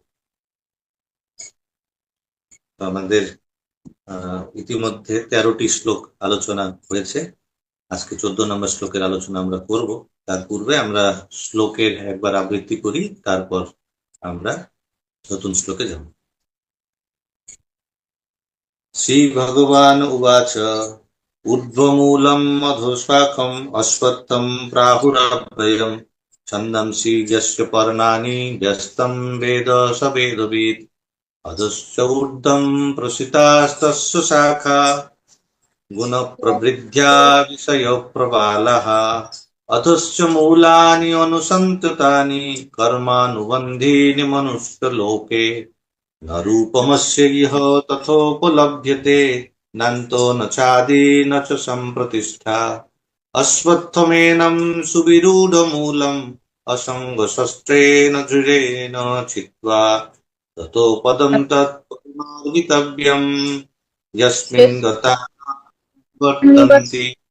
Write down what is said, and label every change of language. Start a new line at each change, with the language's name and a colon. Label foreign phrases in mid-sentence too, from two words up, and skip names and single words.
Bangla: আমাদের ইতিমধ্যে 13টি শ্লোক আলোচনা হয়েছে। আজকে 14 নম্বর শ্লোকের আলোচনা আমরা করব। তার পূর্বে আমরা শ্লোকের একবার আবৃত্তি করি, তারপর আমরা নতুন শ্লোকে যাব।
Sanskrit: শ্রীভগবান উবাচ ঊর্ধ্বমূলম মধুস্বাখম অশ্বত্থম প্রাহুরাভ্যয়ম ছন্দংসি যস্য পর্ণানি ব্যস্তম বেদ স বেদবিদ অধশ্চ ঊর্ধ্বম প্রসিতাস্তস্য শাখা গুণপ্রবৃদ্ধ্যা বিষয়প্রবালः অধশ্চ মূলানি অনুসন্ততানি কর্মানুবন্ধীনি মনুষ্যলোকে न रूपमस्य इह तथोपलभ्यते नान्तो न चादि न च सम्प्रतिष्ठा अश्वत्थमेनं सुविरूढमूलम् असङ्गशस्त्रेण दृढेन छित्त्वा ततो पदं तत्पदमार्गितव्यम् यस्मिन् गता वर्तन्ति।